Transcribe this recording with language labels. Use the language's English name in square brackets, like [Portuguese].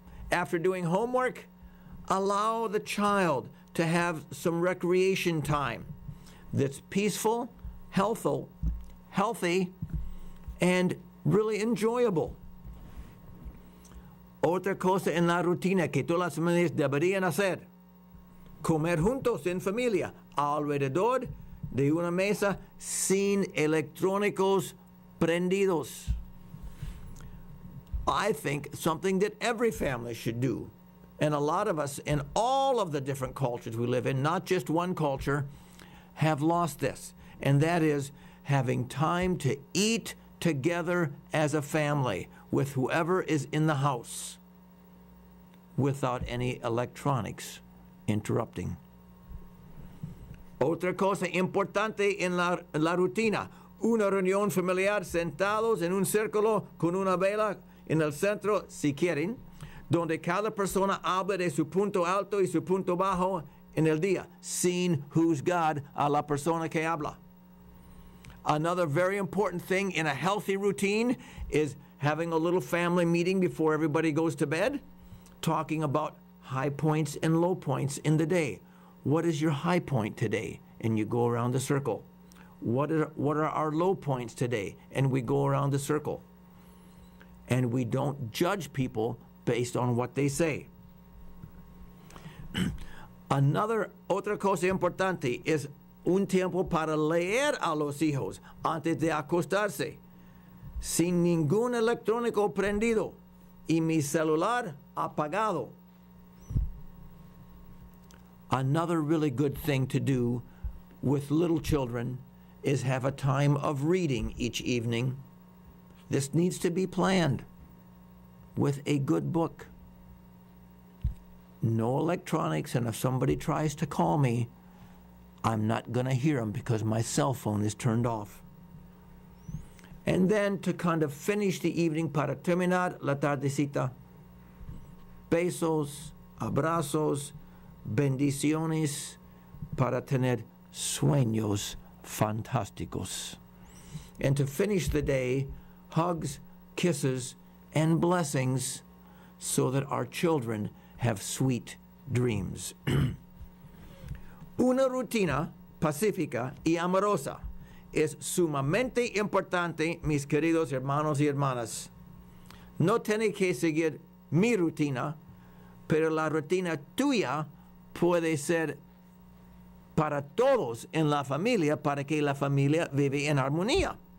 [English] After doing homework, allow the child to have some recreation time that's peaceful, healthy, and really enjoyable. [Spanish] Otra cosa en la rutina que todas las familias deberían hacer: comer juntos en familia, alrededor de una mesa sin electrónicos prendidos. [English] I think something that every family should do, and a lot of us in all of the different cultures we live in, not just one culture, have lost this, and that is having time to eat together as a family with whoever is in the house without any electronics interrupting. [Spanish] Otra cosa importante en la rutina: una reunión familiar sentados en un círculo con una vela en el centro, si quieren, donde cada persona habla de su punto alto y su punto bajo en el día, sin juzgar a la persona que habla. [English] Another very important thing in a healthy routine is having a little family meeting before everybody goes to bed, talking about high points and low points in the day. What is your high point today? And you go around the circle. What are our low points today? And we go around the circle. And we don't judge people based on what they say. [Spanish] Otra cosa importante es un tiempo para leer a los hijos antes de acostarse, sin ningún electrónico prendido y mi celular apagado. [English] Another really good thing to do with little children is have a time of reading each evening. This needs to be planned with a good book. No electronics, and if somebody tries to call me, I'm not going to hear them because my cell phone is turned off. And then to kind of finish the evening, [Spanish] para terminar la tardecita, besos, abrazos, bendiciones, para tener sueños fantásticos. [English] And to finish the day, hugs, kisses, and blessings so that our children have sweet dreams. [Spanish] Una rutina pacífica y amorosa es sumamente importante, mis queridos hermanos y hermanas. No tiene que seguir mi rutina, pero la rutina tuya puede ser para todos en la familia, para que la familia vive en armonía.